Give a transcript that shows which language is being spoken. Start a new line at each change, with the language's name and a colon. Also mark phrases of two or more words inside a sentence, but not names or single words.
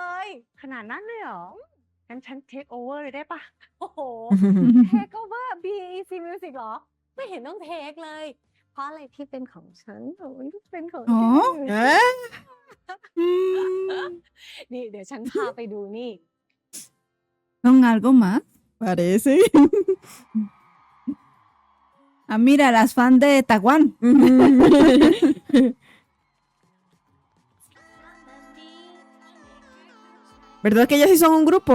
Thai: ขนาดนั้นเลยเหรอ งั้นฉันเทคโอเวอร์เลยได้ปะ โอ้โห เทคโอเวอร์ BEC Music เหรอ ไม่เห็นต้องเทคเลย เพราะอะไรที่เป็นของฉันโอ้ยเป็นของ อ๋อ ที่ เอ๊ะ Mm. นี่เดี๋ยวฉันพาไปดูนี่
Spanish: ¿Son algo más? Parece. Ah, mira, las fans de Taiwán. ¿Verdad que ellas sí son un grupo?